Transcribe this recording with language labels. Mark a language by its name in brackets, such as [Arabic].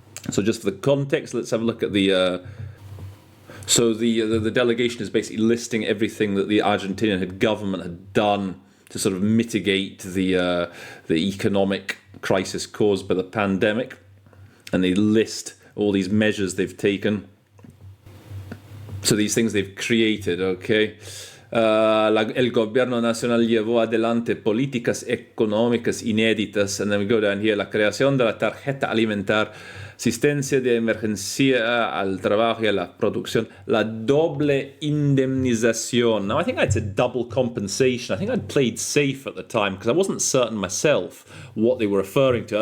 [English] So just for the context, let's have a look at the... So the delegation is basically listing everything that the Argentinian government had done to sort of mitigate the economic crisis caused by the pandemic. And they list all these measures they've taken. So these things they've created, okay? [Spanish] El gobierno nacional llevó adelante políticas económicas inéditas. [English] And then we go down here. [Spanish] La creación de la tarjeta alimentar, asistencia de emergencia al trabajo y a la producción, la doble indemnización. [English] Now, I think I'd said double compensation. I think I'd played safe at the time because I wasn't certain myself what they were referring to.